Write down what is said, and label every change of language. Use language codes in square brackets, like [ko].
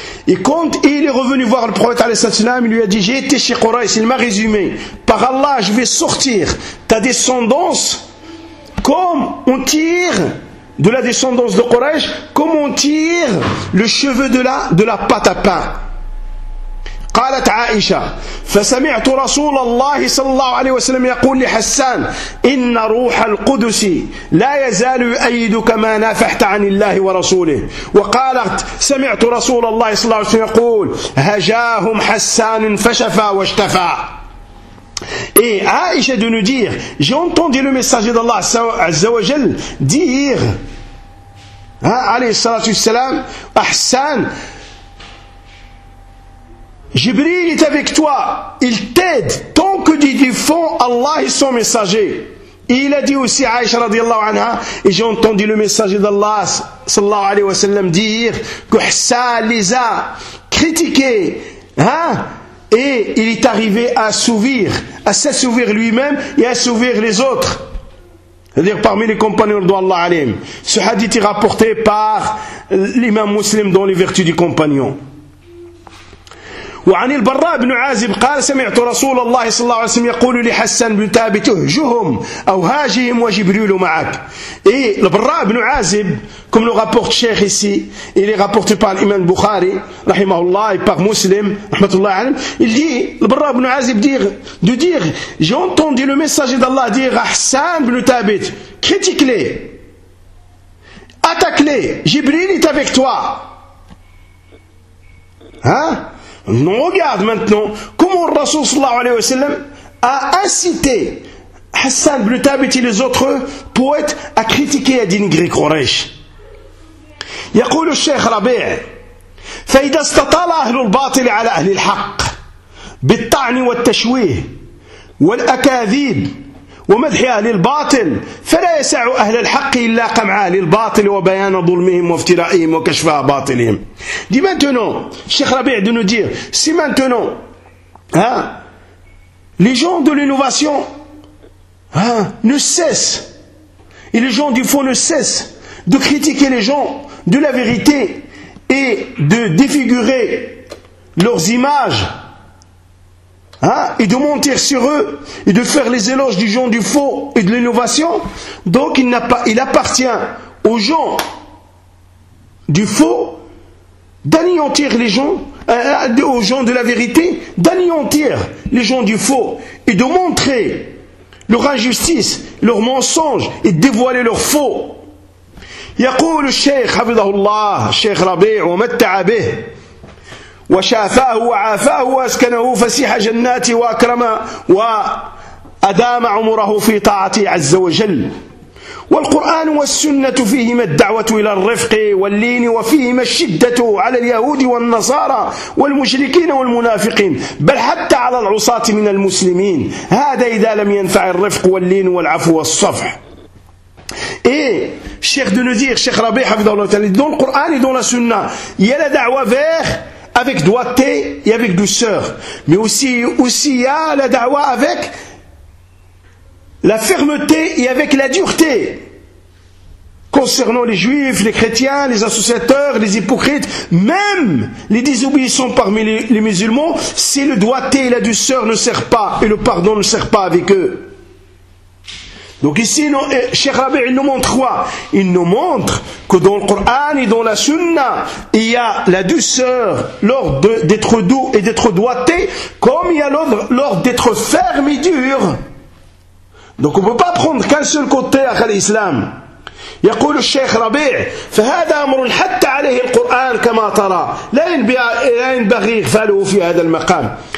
[fr] Et quand il est revenu voir le prophète alayhi salatu wassalam, il lui a dit, j'ai été chez Quraysh, il m'a résumé, par Allah, je vais sortir ta descendance comme on tire de la descendance de Quraysh, comme on tire le cheveu de la pâte à pain. [ar] قالت عائشة فسمعت رسول الله صلى الله عليه وسلم يقول لحسان إن روح القدس لا يزال يؤيدك ما نافحت عن الله ورسوله وقالت سمعت رسول الله صلى الله عليه وسلم يقول هجاهم حسان فشفى واشتفى. [fr] Et Aïcha de nous dire, j'ai entendu le messager d'Allah Azzawajal dire, alayhi salatu salam, Ahsan, Jibril est avec toi, il t'aide tant que tu défends Allah et son messager. Et il a dit aussi à Aïcha radiallahu anha, et j'ai entendu le messager d'Allah sallallahu alayhi wa sallam dire que Hassan les a critiqués, hein, et il est arrivé à s'assouvir lui-même et à assouvir les autres. C'est-à-dire parmi les compagnons d'Allah alayhim. Ce hadith est rapporté par l'imam muslim dans les vertus du compagnon. [ar] وعن البراء بن عازب قال سمعت رسول الله صلى الله عليه وسلم يقول لحسان بن ثابت اهجهم او هاجهم وجبريل معك اي البراء بن عازب كما لو [fr] rapporte شيخ ici il est rapporté par l'imam Bukhari [ar] رحمه الله [fr] et par مسلم [ar] رحمه الله عليه [fr] il dit البراء بن عازب dire j'ai entendu le messager d'Allah dire Hassan ibn Thabit critique-les attaque-les Jibril est avec toi hein. On regarde maintenant comment le Rasoul sallallahu alayhi wa sallam a incité Hassan ibn Thabit et les autres poètes à critiquer Adin Grik Quraysh. [ar] يقول الشيخ ربيع فإذا استطال أهل الباطل على أهل الحق بالطعن والتشويه والأكاذيب ومدح أهل الباطل فلا يسع أهل الحق إلا قمع أهل الباطل وبيان ظلمهم وافترائهم وكشف باطلهم. [fr] دي maintenant Cheikh Rabi' de nous dire si maintenant hein, les gens de l'innovation hein, ne cessent et les gens du fond ne cessent de critiquer les gens de la vérité et de défigurer leurs images hein, et de mentir sur eux et de faire les éloges du genre du faux et de l'innovation, donc il n'a pas, il appartient aux gens du faux d'anéantir les gens aux gens de la vérité d'anéantir les gens du faux et de montrer leur injustice, leur mensonge et de dévoiler leur faux. [ar] يقول الشيخ حفظه الله الشيخ ربيع ومتع به وشافاه وعافاه واسكنه فسيح جناته واكرم وادام عمره في طاعته عز وجل. والقران والسنه فيهما الدعوه الى الرفق واللين وفيهما الشده على اليهود والنصارى والمشركين والمنافقين بل حتى على العصاة من المسلمين. هذا اذا لم ينفع الرفق واللين والعفو والصفح. [fr] Et Cheikh de nous dire, Cheikh Rabi, dans le Coran et dans la Sunna, il y a la da'wa vers, avec doigté et avec douceur. Mais aussi il y a la da'wa avec la fermeté et avec la dureté. Concernant les juifs, les chrétiens, les associateurs, les hypocrites, même les désobéissants parmi les musulmans, si le doigté et la douceur ne servent pas et le pardon ne sert pas avec eux. Donc ici, Cheikh Rabi, il nous montre quoi? Il nous montre que dans le Coran et dans la Sunna, il y a la douceur lors d'être doux et d'être doigté, comme il y a l'ordre lors d'être ferme et dur. Donc on ne peut pas prendre qu'un seul côté à l'islam. [ar] يقول الشيخ ربيع فهذا أمر حتى عليه القرآن كما ترى لا ينبغي إغفاله في هذا المقام.